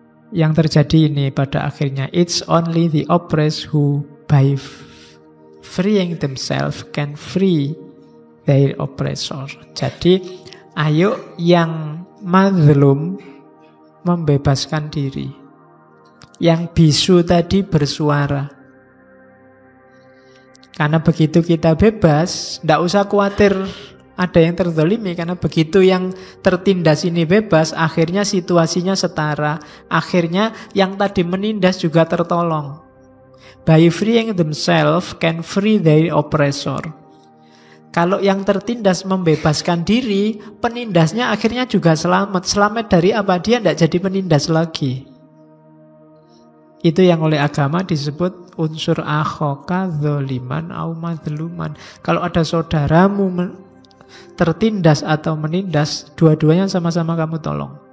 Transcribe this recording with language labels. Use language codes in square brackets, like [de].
[id] Yang terjadi ini pada akhirnya, [en] it's only the oppressed who by freeing themselves can free their oppressor. [id] Jadi ayo yang mazlum membebaskan diri. Yang bisu tadi bersuara. Karena begitu kita bebas, tidak usah khawatir ada yang terzalimi. Karena begitu yang tertindas ini bebas, akhirnya situasinya setara. Akhirnya yang tadi menindas juga tertolong. [en] By freeing themselves can free their oppressor. [id] Kalau yang tertindas membebaskan diri, penindasnya akhirnya juga selamat. Selamat dari apa? Dia tidak jadi penindas lagi. Itu yang oleh agama disebut unsur [ar] akhoka dzaliman au madluman. [id] Kalau ada saudaramu tertindas atau menindas, dua-duanya sama-sama kamu tolong.